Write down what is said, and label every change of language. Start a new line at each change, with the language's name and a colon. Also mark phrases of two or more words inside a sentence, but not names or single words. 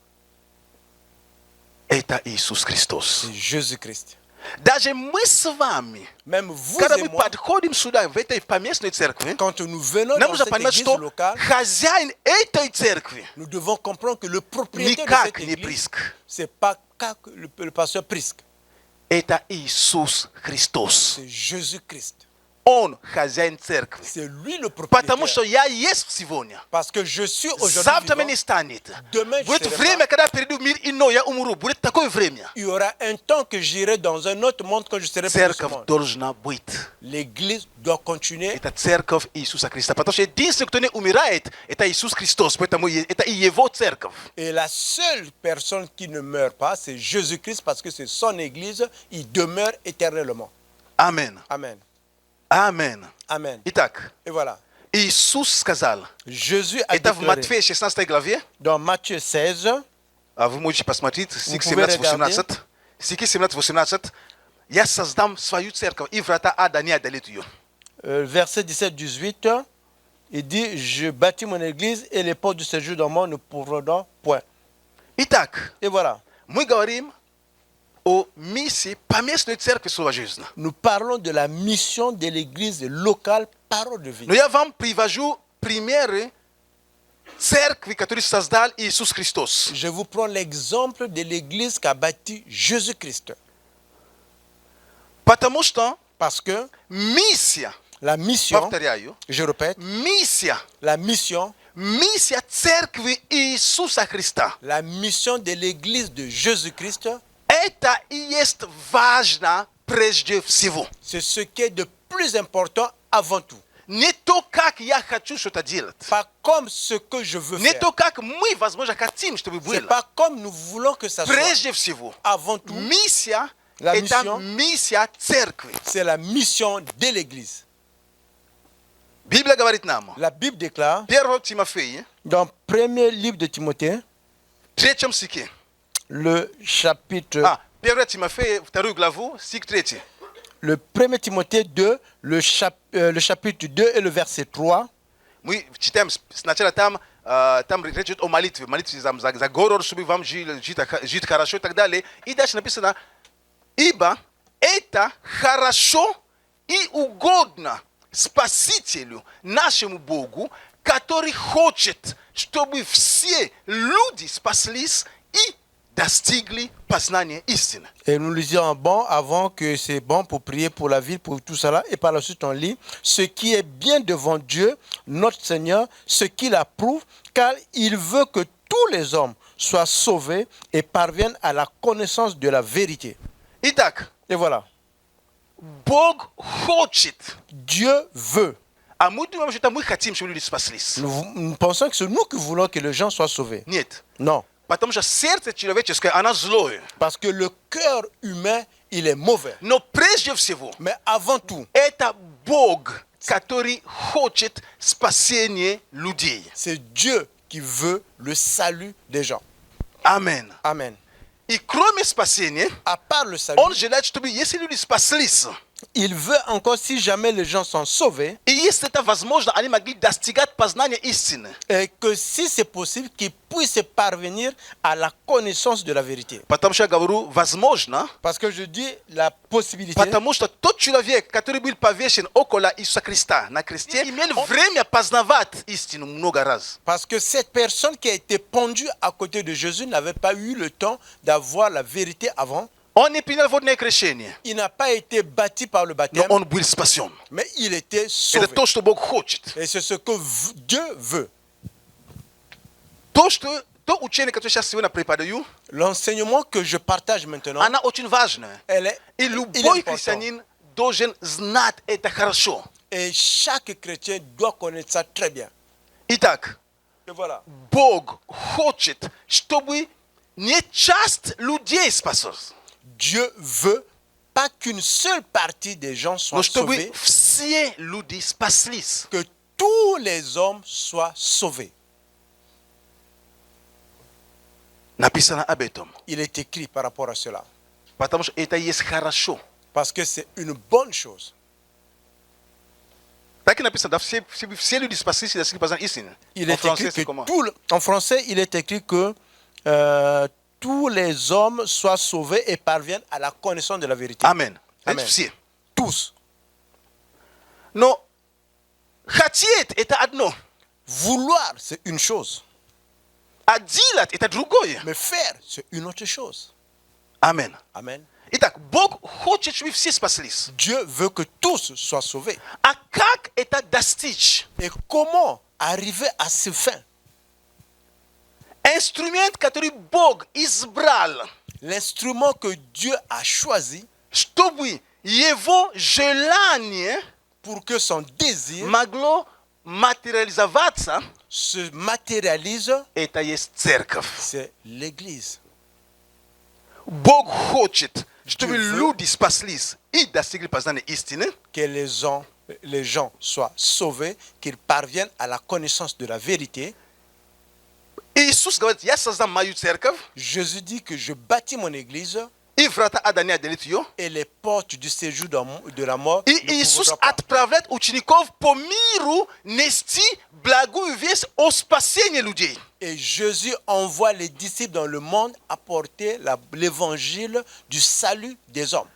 Russian: это Иисус Христос.
French: c'est Jésus-Christ.
Russian: Даже мы с вами,
French: Même vous
Russian: когда
French: et
Russian: мы
French: moi,
Russian: подходим сюда, в этой поместной церкви,
French: quand nous venons
Russian: нам
French: dans
Russian: нужно
French: cette
Russian: понимать,
French: église
Russian: что
French: locale,
Russian: хозяин этой церкви
French: nous devons comprendre que le propriétaire de
Russian: никак
French: cette
Russian: не
French: église,
Russian: Приск.
French: c'est pas le pasteur Prisque,
Russian: Это Иисус Христос.
French: c'est Jésus-Christ.
Russian: Он хозяин церкви.
French: C'est lui le
Russian: Потому что
French: propriétaire.
Russian: я есть сегодня.
French: Parce que je suis aujourd'hui
Russian: Завтра
French: vivant.
Russian: меня не станет.
French: Demain, je
Russian: Будет
French: serai
Russian: время, когда приду в мир иной, я умру. Будет такое время.
French: Il y aura un temps que j'irai dans un autre monde quand je serai plus de ce
Russian: Церковь
French: monde.
Russian: должна быть.
French: L'église doit continuer.
Russian: Это церковь Иисуса Христа. Потому что единственный, кто не умирает, это Иисус Христос. Поэтому это и Его церковь.
French: Et la seule personne qui ne meurt pas, c'est Jésus-Christ parce que c'est son église. Il demeure éternellement.
Russian: Амин.
French: Amen.
Russian: Амин.
French: Amen.
Russian: Итак,
French: Et voilà.
Russian: Иисус сказал,
French: Jésus a
Russian: это в
French: déclaré
Russian: Матфея 16 главе,
French: dans Matthieu 16,
Russian: а вы можете посмотреть, стих
French: pouvez
Russian: 17-18, стихи 17-18, «Я создам свою церковь, и врата ада не одолеют ее».
French: verset 17-18, il dit, je bâtis mon église et les portes du séjour dans le monde ne pourront point.
Russian: Итак,
French: Et voilà.
Russian: мы говорим о миссии поместной церкви Слова Жизни.
French: Nous parlons de la mission de l'église locale Parole de vie.
Russian: Но я вам привожу примеры церкви, которые создал Иисус Христос.
French: Je vous prends l'exemple de l'église qu'a bâti Jésus-Christ.
Russian: Потому что
French: Parce que
Russian: миссия,
French: la mission,
Russian: повторяю,
French: je répète,
Russian: миссия церкви Иисуса Христа,
French: la mission de l'église de Jésus-Christ,
Russian: это и есть важно прежде всего.
French: c'est ce qui est de plus important avant tout.
Russian: Не то, как я хочу что-то делать.
French: Pas comme ce que je veux
Russian: Не
French: faire.
Russian: то, как мы, возможно, хотим, чтобы
French: C'est
Russian: было.
French: pas comme nous voulons que ça soit.
Russian: Прежде всего,
French: Avant tout,
Russian: миссия
French: La
Russian: это
French: mission.
Russian: миссия церкви.
French: c'est la mission de l'église.
Russian: Библия говорит нам,
French: La Bible déclare
Russian: 1 Тимофея,
French: dans le premier livre de Timothée,
Russian: в 3 стихе.
French: le chapitre
Russian: 1 Тимофея, 2 главу, стих 3.
French: le 1 Timothée 2, le chapitre 2 et le verset 3.
Russian: Мы читаем сначала там речь идет о молитве за город, чтобы вам жить хорошо и так далее. И дальше написано, ибо это хорошо и угодно Спасителю, нашему Богу, который хочет, чтобы все люди спаслись и достигли познания истины.
French: Et nous lisons bon avant que c'est bon pour prier pour la ville, pour tout cela. Et par la suite, on lit ce qui est bien devant Dieu, notre Seigneur, ce qu'il approuve, car il veut que tous les hommes soient sauvés et parviennent à la connaissance de la vérité.
Russian: Итак,
French: Et voilà.
Russian: Bog хочет.
French: Dieu veut.
Russian: А мы думаем, что это мы хотим, чтобы люди спаслись.
French: Nous pensons que c'est nous qui voulons que les gens soient sauvés.
Russian: Нет.
French: Non.
Russian: Потому что сердце человеческое, оно злое.
French: Parce que le cœur humain, il est mauvais.
Russian: Но прежде всего,
French: Mais avant tout,
Russian: это Бог, который хочет спасения людей.
French: c'est Dieu qui veut le salut des gens.
Russian: Амен.
French: Amen.
Russian: И кроме спасения,
French: À part le salut,
Russian: он желает, чтобы если люди спаслись,
French: il veut encore, si jamais les gens sont sauvés,
Russian: и если это возможно, они могли достигать познания истины.
French: et que si c'est possible, qu'ils puissent parvenir à la connaissance de la vérité.
Russian: Потому что я говорю возможно,
French: Parce que je dis la possibilité,
Russian: потому что тот человек, который был повешен около Иисуса Христа на кресте, имел время познавать истину много раз.
French: parce que cette personne qui a été pendue à côté de Jésus n'avait pas eu le temps d'avoir la vérité avant.
Russian: Он не принял водное крещение,
French: Il n'a pas été bâti par le
Russian: но
French: baptême,
Russian: он был спасен.
French: mais il était sauvé.
Russian: Это то, что Бог хочет.
French: Et c'est ce que Dieu veut.
Russian: То учение, которое сейчас сегодня преподаю,
French: L'enseignement que je partage maintenant,
Russian: она очень важная.
French: elle est,
Russian: И
French: il est
Russian: любой
French: important.
Russian: христианин должен знать это хорошо.
French: Et chaque chrétien doit connaître ça très bien.
Russian: Итак,
French: Et voilà.
Russian: Бог хочет, чтобы не часть людей спаслась,
French: Dieu veut pas qu'une seule partie des gens
Russian: но
French: soient
Russian: чтобы
French: sauvés,
Russian: все люди спаслись.
French: que tous les hommes soient sauvés.
Russian: Написано об этом.
French: Il est écrit par rapport à cela.
Russian: Потому что это есть хорошо.
French: Parce que c'est une bonne chose.
Russian: Так и написано, да, все люди спаслись и достигли познания истины.
French: Il En est français, écrit c'est que comment? en français, il est écrit que tous les hommes soient sauvés et parviennent à la connaissance de la vérité. Amen. Amen.
Russian: Это все.
French: Tous.
Russian: Но хотеть это одно,
French: Vouloir, c'est une chose.
Russian: а делать это другое.
French: Mais faire, c'est une autre chose.
Russian: Амен.
French: Amen.
Russian: Итак, Бог хочет, чтобы все спаслись.
French: Dieu veut que tous soient sauvés.
Russian: А как это достичь?
French: Et comment arriver à ce fin?
Russian: Инструмент, который Бог избрал,
French: L'instrument que Dieu a choisi
Russian: чтобы его желание
French: pour que son désir
Russian: могло материализоваться,
French: se matérialise,
Russian: это есть церковь.
French: c'est l'Église.
Russian: Бог хочет, чтобы
French: Dieu veut
Russian: люди спаслись и достигли познания истины,
French: que les gens soient sauvés, qu'ils parviennent à la connaissance de la vérité.
Russian: Иисус говорит, я создам мою церковь,
French: Jésus dit que je bâtis mon église
Russian: и врата ада не одолеют ее.
French: et les portes du séjour de la mort
Russian: И
French: ne
Russian: Иисус
French: pourront pas.
Russian: отправляет учеников по миру нести благую весть о спасении людей.
French: Et Jésus envoie les disciples dans le monde apporter l'évangile du salut des hommes.